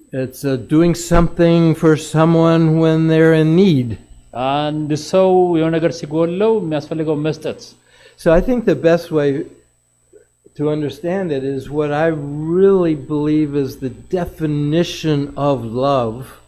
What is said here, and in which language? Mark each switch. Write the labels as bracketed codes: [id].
[en] It's doing something for someone when they're in need. [am] አንድ ሰው የሆነ ነገር ሲጎለው የሚያስፈልገው መስጠት። [en] So I think the best way to understand it is what I really believe is the definition of love.